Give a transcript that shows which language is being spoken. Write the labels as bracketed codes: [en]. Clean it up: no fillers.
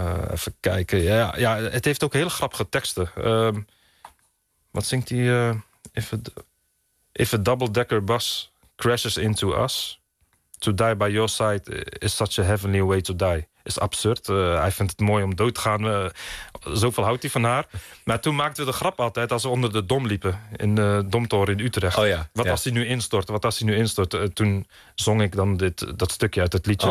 [nl] even kijken. Ja, het heeft ook hele grappige teksten. Wat zingt hij? [en] If a double-decker bus crashes into us... To die by your side is such a heavenly way to die. [nl] Is absurd. Hij vindt het mooi om dood te gaan. Zoveel houdt hij van haar. Maar toen maakten we de grap altijd als we onder de dom liepen. In de Domtoren in Utrecht. Oh ja, wat ja. Als hij nu instort? Wat als hij nu instort? Toen zong ik dan dat stukje uit het liedje.